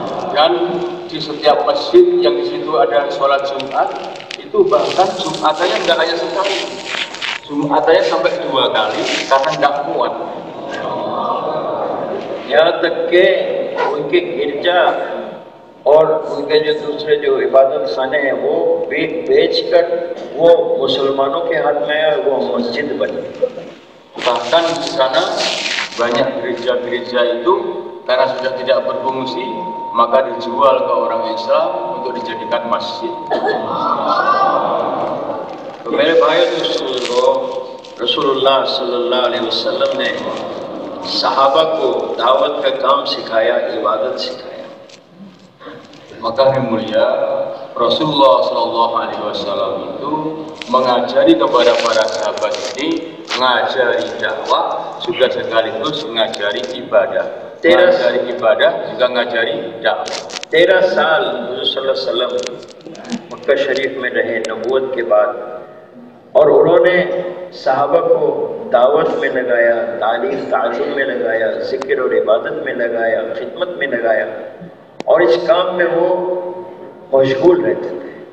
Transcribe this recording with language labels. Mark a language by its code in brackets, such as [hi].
[id] Dan di setiap masjid yang di situ ada sholat Jumat, itu bahkan Jumatannya tidak hanya sekali, Jumatannya sampai 2 kali karena tidak muat. [hi] यहाँ तक के उनके गिरजा और उनके जो दूसरे जो इबादत खाने हैं वो बेच कर वो मुसलमानों के हाथ में है, वो मस्जिद बनी। [id] Bahkan di sana banyak gereja-gereja itu karena sudah tidak berfungsi, maka dijual ke orang Islam untuk dijadikan masjid. [hi] तो मेरे भाइयों दोस्तों, रसूलुल्लाह सल्लल्लाहु अलैहि वसल्लम ने सहाबा को दावत का काम सिखाया, इबादत सिखाया। [id] Maka yang mulia, Rasulullah Shallallahu Alaihi Wasallam itu mengajari kepada para sahabat ini, mengajari dakwah juga sekaligus mengajari ibadah. Mengajari ibadah juga mengajari dakwah. [hi] 13 साल हुज़ूर सल्लल्लाहु अलैहि वसल्लम मक्का शरीफ में रहे नबूवत के बाद, और उन्होंने सहाबा को दावत में लगाया, तालीम ताज़ुम में लगाया, जिक्र और इबादत में लगाया, खिदमत में लगाया, और इस काम में वो मशगूल रहते थे।